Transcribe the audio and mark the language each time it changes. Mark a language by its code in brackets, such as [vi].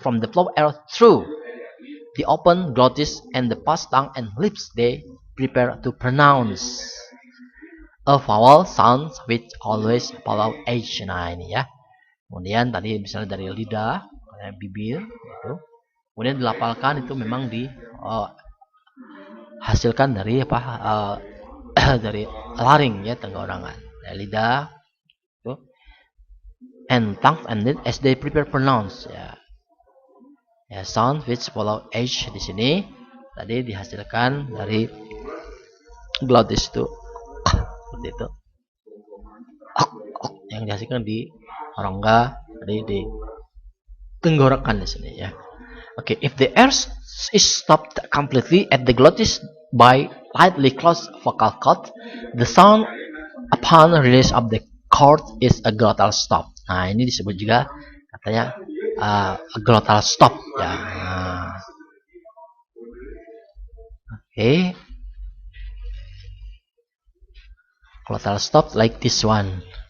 [en] From the flow air through the open glottis and the past tongue and lips, they prepare to pronounce a vowel sound which always follow h. [id] Nah, ini ya. Kemudian tadi misalnya dari lidah, bibir, gitu. Kemudian dilafalkan itu memang dihasilkan dari apa? Dari laring ya, tenggorokan. Dari lidah, itu, [en] and tongue and then as they prepare pronounce ya. [id] Ya, [en] sound which follow h [id] di sini tadi dihasilkan dari glottis itu. Seperti itu. Yang dihasilkan di rongga tadi di tenggorokan di sini ya. [en] Okay, if the air is stopped completely at the glottis by lightly closed vocal cord, the sound upon release of the cord is a glottal stop. [id] Nah, ini disebut juga katanya glottal stop ya. [en] Okay, glottal stop like this one.